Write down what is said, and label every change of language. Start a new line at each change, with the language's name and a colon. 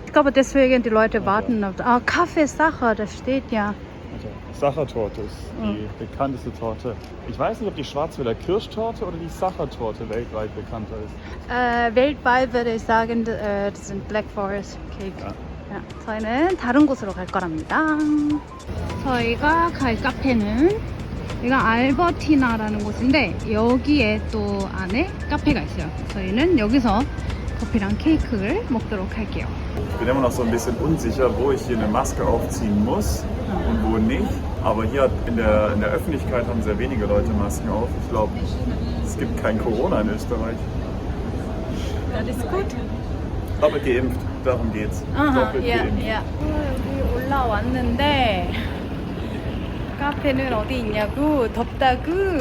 German: Ich glaube deswegen die Leute warten auf. Ah, Kaffee Sacher, das steht ja. Also, Sachertorte ist die bekannteste Torte. Ich weiß nicht, ob die Schwarzwälder Kirschtorte oder die Sachertorte weltweit bekannter ist. weltweit würde ich sagen, das sind Black Forest Cake. Ja.
Korean: 야, 저희는 다른 곳으로 갈 거랍니다. 저희가 갈 카페는 여기가 알버티나라는 곳인데 여기에 또 안에 카페가 있어요. 저희는 여기서 커피랑 케이크를 먹도록 할게요.
German: Ich bin immer noch so ein bisschen unsicher, wo ich hier eine Maske aufziehen muss und wo nicht. Aber hier in der Öffentlichkeit haben sehr wenige Leute Masken auf. Ich glaube, es gibt kein Corona in Österreich. Das ist gut. Doppelt geimpft, darum geht's. 아하, Doppelt 야, geimpft.
Korean: 야. 여기 올라왔는데 카페는 어디 있냐고 덥다고.